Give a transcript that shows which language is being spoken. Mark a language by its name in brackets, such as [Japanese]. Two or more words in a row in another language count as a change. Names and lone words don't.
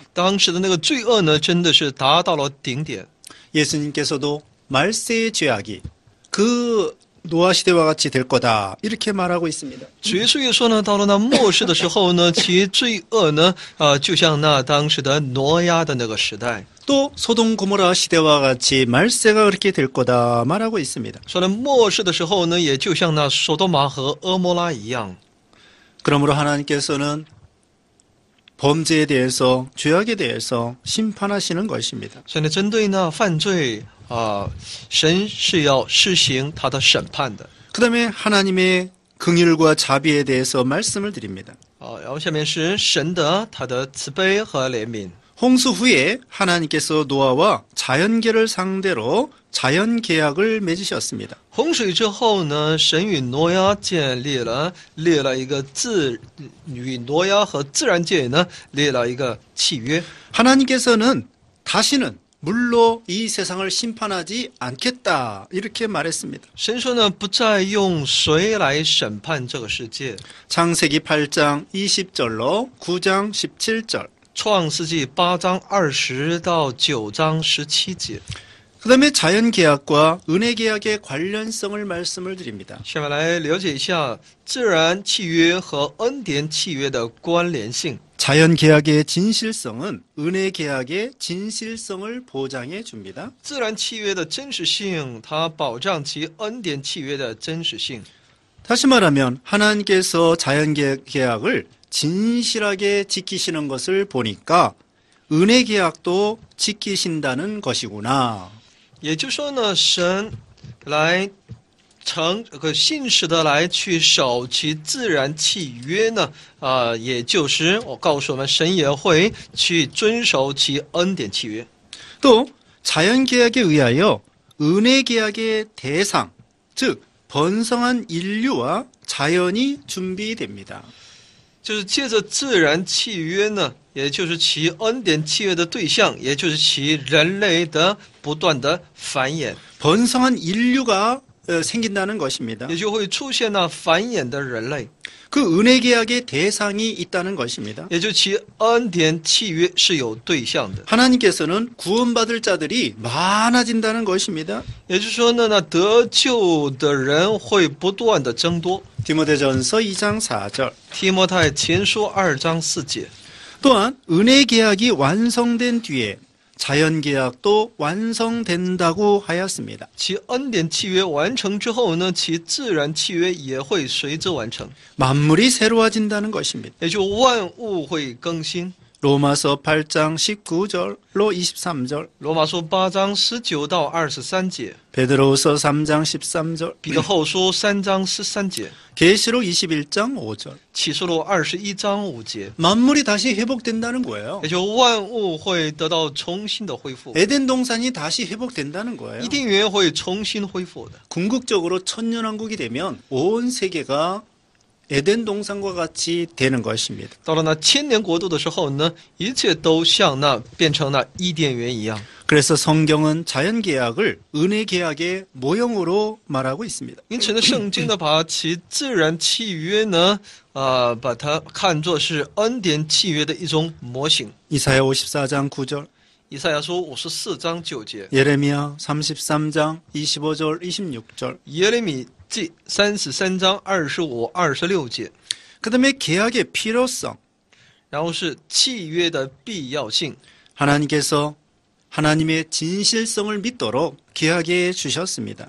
[Chinese] 当时的那个罪恶呢，真的是达到了顶点。 [Korean] 예수님께서도 말세의 죄악이 그 노아 시대와 같이 될 거다 이렇게 말하고 있습니다. [Chinese] 主耶稣也说呢，到了那末世的时候呢，其罪恶呢，就像那当时的挪亚的那个时代。 [Korean] 또 소돔 고모라 시대와 같이 말세가 그렇게 될 거다 말하고 있습니다. [Chinese] 说呢，末世的时候呢，也就像那索多玛和俄摩拉一样。 [Korean] 그러므로 하나님께서는 범죄에 대해서 죄악에 대해서 심판하시는 것입니다. [Chinese] 所以呢，针对那犯罪神是要施行他的审判的。 [Korean] 그다음에 하나님의 긍휼과 자비에 대해서 말씀을 드립니다. [Chinese] 然后下面是神的他的慈悲和怜悯。 [Korean] 홍수 후에 하나님께서 노아와 자연계를 상대로 자연계약을 맺으셨습니다. [Chinese] 洪水之后呢，神与挪亚立了一个与挪亚和自然界呢立了一个契约。 [Korean] 하나님께서는 다시는 물로 이 세상을 심판하지 않겠다 이렇게 말했습니다. [Chinese] 神说呢，不再用水来审判这个世界。 [Korean] 창세기 8장 20절로 9장 17절. [Chinese] 创世纪8章20到9章17节。 [Korean] 그다음에 자연계약과 은혜계약의 관련성을 말씀을 드립니다. [Chinese] 下面来了解一下自然契约和恩典契约的关联性。 [Korean] 자연계약의 진실성은 은혜계약의 진실성을 보장해 줍니다. [Chinese] 自然契约的真实性，它保障其恩典契约的真实性。 [Korean] 다시 말하면 하나님께서 자연계약을 진실하게 지키시는 것을 보니까 은혜계약도 지키신다는 것이구나. [Chinese] 也就是说呢，神来信实的来去守其自然契约呢，也就是我告诉我们，神也会去遵守其恩典契约。 [Korean] 또 자연계약에 의하여 은혜계약의 대상, 즉 번성한 인류와 자연이 준비됩니다. [Chinese] 就是借着自然契约呢，也就是其恩典契约的对象，也就是其人类的不断的繁衍， [Korean] 번성한 인류가 생긴다는 것입니다. [Chinese] 也就会出现那繁衍的人类， [Korean] 그 은혜계약의 대상이 있다는 것입니다. [Chinese] 也就其恩典契约是有对象的。 [Korean] 하나님께서는 구원받을 자들이 많아진다는 것입니다. [Chinese] 也就是说呢，那得救的人会不断的增多。 [Korean] 디모데전서 2장 4절. [Chinese] 提摩太前书2章4节， [Korean] 또한 은혜계약이 완성된 뒤에 자연계약도 완성된다고 하였습니다. [Chinese] 其恩典契约完成之后呢，其自然契约也会随之完成， [Korean] 만물이 새로워진다는 것입니다. [Chinese] 也就万物会更新。 [Korean] 로마서 8장 19절로 23절, [Chinese] 罗马书8章19到23节， [Korean] 베드로후서 3장 13절, [Chinese] 彼得后书3章13节， [Korean] 계시록 21장 5절. [Chinese] 启示录21章5节， [Korean] 만물이 다시 회복된다는 거예요. [Chinese] 也就万物会得到重新的恢复， [Korean] 에덴 동산이 다시 회복된다는 거예요. [Chinese] 伊甸园会重新恢复的。 [Korean] 궁극적으로 천년왕국이 되면 온 세계가 에덴 동산과 같이 되는 것입니다. [Chinese] 到了那千年国度的时候呢，一切都像那变成那伊甸园一样。 [Korean] 그래서 성경은 자연계약을 은혜계약의 모형으로 말하고 있습니다. [Chinese] 因此呢，圣经呢把其自然契约呢，把它看作是恩典契约的一种模型。 [Korean] 이사야 54장 9절, [Chinese] 以赛亚书54章9节， [Korean] 예레미야 33장 25절 26절. [Chinese] 耶利米记33章25、26节， [Korean] 그 다음에 계약의 필요성. [Chinese] 然后是契约的必要性。 [Korean] 하나님께서 하나님의 진실성을 믿도록 계약해 주셨습니다.